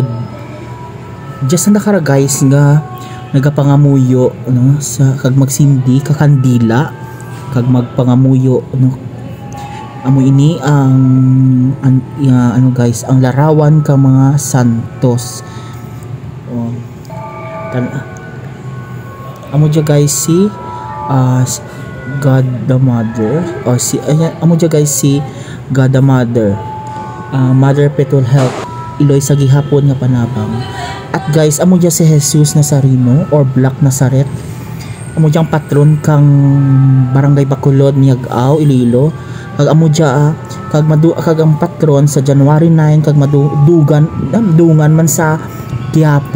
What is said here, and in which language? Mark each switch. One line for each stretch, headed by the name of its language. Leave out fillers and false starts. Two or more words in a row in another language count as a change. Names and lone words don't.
Hiligaynon: Just na nakara guys nga nagapangamuyo no sa kag magsindi kakandila kag magpangamuyo no. Amo ini ang ano guys, ang larawan ka mga santos. Amo dyan guys si God the Mother amo dyan guys si God the Mother, Mother Petul Health Iloy sa gihapon nga panabang. At guys, amo dyan si Jesus Nazareno or Black Nazareth. Amo dyan patron kang Barangay Bacolod, Miag-aw, Iloilo. Kag amo dyan kag ang patron sa January 9 kag dungan man sa Quiapo.